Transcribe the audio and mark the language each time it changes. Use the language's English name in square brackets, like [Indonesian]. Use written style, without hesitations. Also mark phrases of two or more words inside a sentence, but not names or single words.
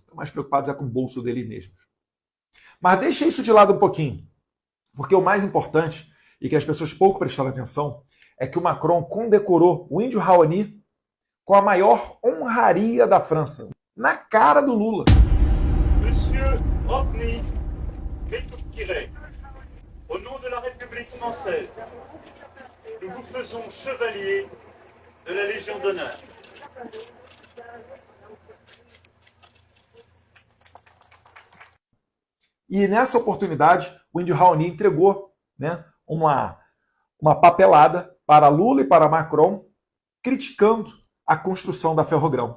[Portuguese] Estão mais preocupados com o bolso dele mesmos. Mas deixa isso de lado um pouquinho, porque o mais importante, e que as pessoas pouco prestaram atenção, é que o Macron condecorou o índio Raoni com a maior honraria da França, na cara do Lula. [French] Monsieur Rodney Métouk-Tiré, au nom de la République française, nous vous faisons chevalier de la Légion d'honneur. [Portuguese] E nessa oportunidade, o índio Raoni entregou, né, uma papelada para Lula e para Macron, criticando a construção da Ferrogrão.